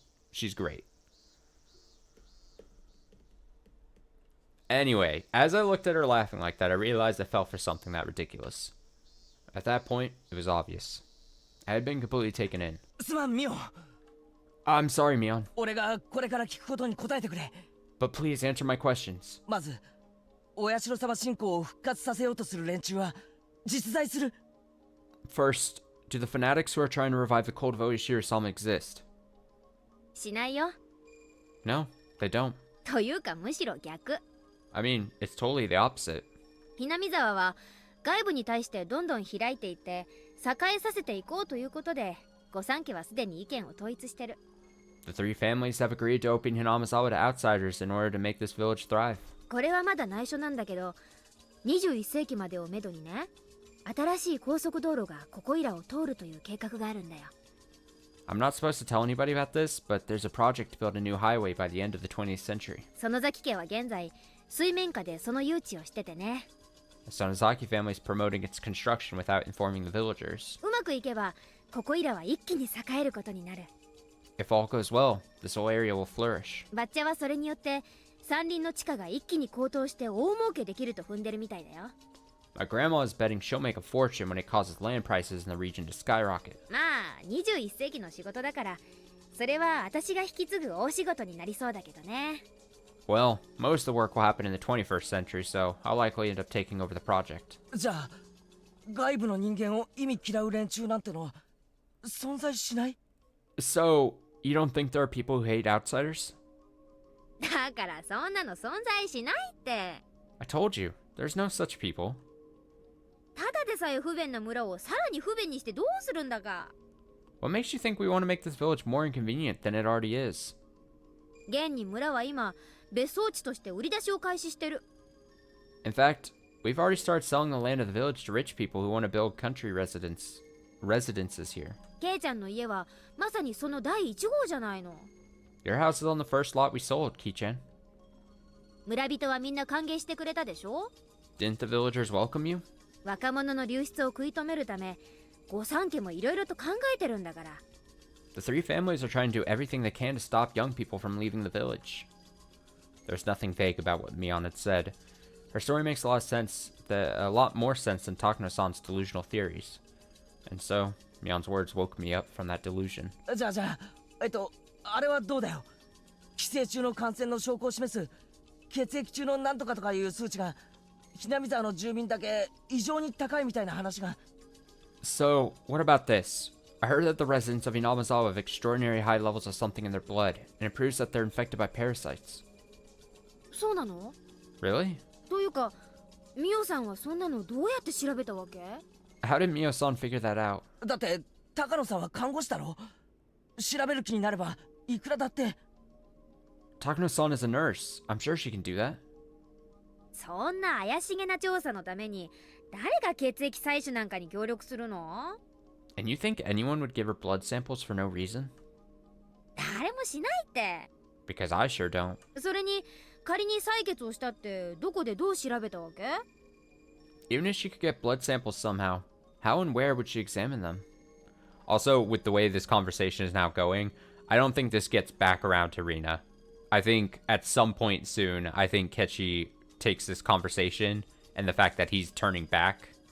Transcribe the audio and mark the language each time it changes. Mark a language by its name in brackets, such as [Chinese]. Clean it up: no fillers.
[English] She's great. Anyway, as I looked at her laughing like that, I realized I fell for something that ridiculous. At that point, it was obvious. I had been completely taken in. [Japanese] すまんミオン。 [English] I'm sorry, Mion, [Japanese] 俺がこれから聞くことに答えてくれ。 [English] but please answer my questions. [Japanese] まず、お社様信仰を復活させようとする連中は実在する。 [English] First, do the fanatics who are trying to revive the cult of Oishiro-sama exist? [Japanese] しないよ。 [English] No, they don't. [Japanese] というかむしろ逆。 [English] I mean, it's totally the opposite. [Japanese] ひなみ沢は外部に対してどんどん開いていって栄えさせていこうということで、御三家はすでに意見を統一してる。 [English] The three families have agreed to open Hinamizawa to outsiders in order to make this village thrive. [Japanese] これはまだ内緒なんだけど、21世紀までをめどにね、新しい高速道路がここいらを通るという計画があるんだよ。 [English] I'm not supposed to tell anybody about this, but there's a project to build a new highway by the end of the 20th century. [Japanese] 園崎家は現在水面下でその誘致をしててね。 [English] The Sonozaki family is promoting its construction without informing the villagers. [Japanese] うまくいけばここいらは一気に栄えることになる。 [English] If all goes well, this whole area will flourish. [Japanese] バッチャはそれによって山林の地価が一気に高騰して大儲けできると踏んでるみたいだよ。 [English] My grandma is betting she'll make a fortune when it causes land prices in the region to skyrocket. [Japanese] まあ21世紀の仕事だから、それは私が引き継ぐ大仕事になりそうだけどね。 [English] Well, most of the work will happen in the 21st century, so I'll likely end up taking over the project. [Japanese] じゃあ、外部の人間を意味嫌う連中なんてのは存在しない？ [English] So, you don't think there are people who hate outsiders? [Japanese] だからそんなの存在しないって。 [English] I told you, there's no such people. [Japanese] ただでさえ不便な村をさらに不便にしてどうするんだか。 [English] What makes you think we want to make this village more inconvenient than it already is? [Japanese] 現に村は今別荘地として売り出しを開始してる。 [English] In fact, we've already started selling the land of the village to rich people who want to build country residences here. [Japanese] ケイちゃんの家はまさにその第1号じゃないの。 [English] Your house is on the first lot we sold, Ki-chan. [Japanese] 村人はみんな歓迎してくれたでしょ？ [English] Didn't the villagers welcome you? [Japanese] 若者の流出を食い止めるため、御三家もいろいろと考えてるんだから。 [English] The three families are trying to do everything they can to stop young people from leaving the village. There's nothing vague about what Mion had said. Her story makes a lot more sense than Takano-san's delusional theories. And so, Mion's words woke me up from that delusion. [Japanese] じゃあ、あれはどうだよ。寄生虫の感染の証拠を示す血液中のなんとかとかいう数値が、ひなみ沢の住民だけ異常に高いみたいな話が。 [English] So, what about this? I heard that the residents of Inamazawa have extraordinary high levels of something in their blood, and it proves that they're infected by parasites. [Japanese] そうなの？ [English] Really? [Japanese] というか、ミオさんはそんなのどうやって調べたわけ？ [English] How did Mio-san figure that out? [Japanese] だって高野さんは看護師だろ。調べる気になればいくらだって。 [English] Takano-san is a nurse. I'm sure she can do that. [Japanese] そんな怪しげな調査のために誰が血液採取なんかに協力するの？ [English] And you think anyone would give her blood samples for no reason? [Japanese] 誰もしないって。 [English] Because I sure don't. [Japanese] それに仮に採血をしたってどこでどう調べたわけ？ [English] Even if she could get blood samples somehow, how and where would she examine them? Also, with the way this conversation is now going, I don't think this gets back around to Rina. I think at some point soon, I think Kechi takes this conversation and the fact that he's turning back.